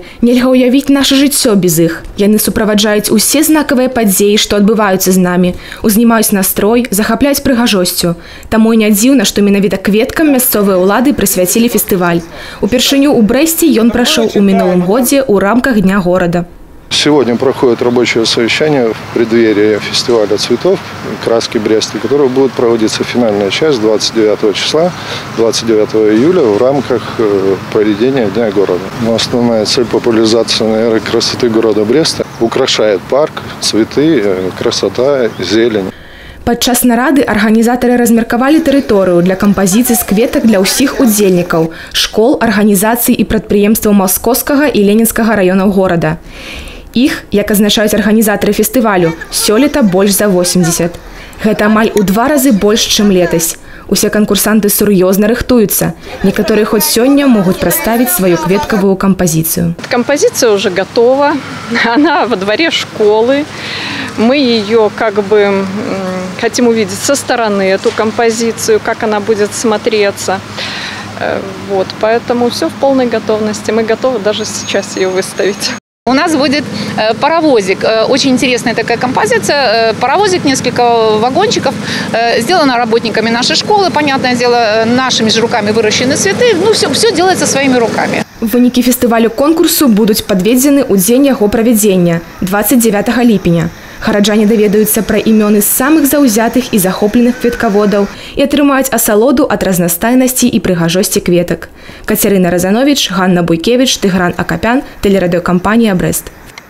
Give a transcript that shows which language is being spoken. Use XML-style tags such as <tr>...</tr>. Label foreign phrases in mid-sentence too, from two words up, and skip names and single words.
<be>Нельга ўявіць наша жыццё без іх. Яны суправаджаюць усе знакавыя падзеі, што адбываюцца з намі, узнімаюць настрой, захапляюць прыгажосцю. Таму і не дзіўна, што менавіта кветкам мясцовыя ўлады прысвяцілі фестываль. Упершыню ў Брэсце ён прайшоў у мінулым годзе ў рамках Дня горада.</be> <ru>Сегодня проходит рабочее совещание в преддверии фестиваля цветов «Краски Бреста», который будет проводиться финальная часть 29 числа, 29 июля в рамках проведения Дня города. Но основная цель популяризации, наверное, красоты города Бреста украшает парк, цветы, красота, зелень.</ru> <be>Падчас нарады арганізатары размеркавалі тэрыторыю для кампазіцый з кветак для ўсіх удзельнікаў, школ, арганізацый і прадпрыемстваў Маскоўскага і Ленінскага раёнаў горада. Іх, як азначаюць арганізатары фестывалю, сёлета больш за 80. Гэта амаль у 2 разы больш, чым летась. Усе канкурсанты сур'ёзна рыхтуюцца. Некаторыя хоць сёння могуць прадставіць сваю кветкавую кампазіцыю.</be> <ru>Композиция уже готова. Она во дворе школы. Мы ее хотим увидеть со стороны, эту композицию, как она будет смотреться. Вот, поэтому все в полной готовности. Мы готовы даже сейчас ее выставить. У нас будет паровозик. Очень интересная такая композиция. Паровозик, несколько вагончиков. Сделано работниками нашей школы. Понятное дело, нашими же руками выращены цветы. Ну, все делается своими руками.</ru> <be>Вынікі фестывалю-конкурсу будуць падведзены ў дзень яго правядзення, 29 ліпеня. Гараджане даведаюцца пра імёны самых заўзятых і захопленых кветкаводаў і атрымаюць асалоду ад разнастайнасці і прыгажосці кветак. Кацярына Разанович, Ганна Буйкевіч, Тыгран Акапян, тэлерадыёкампанія «Брэст».</be>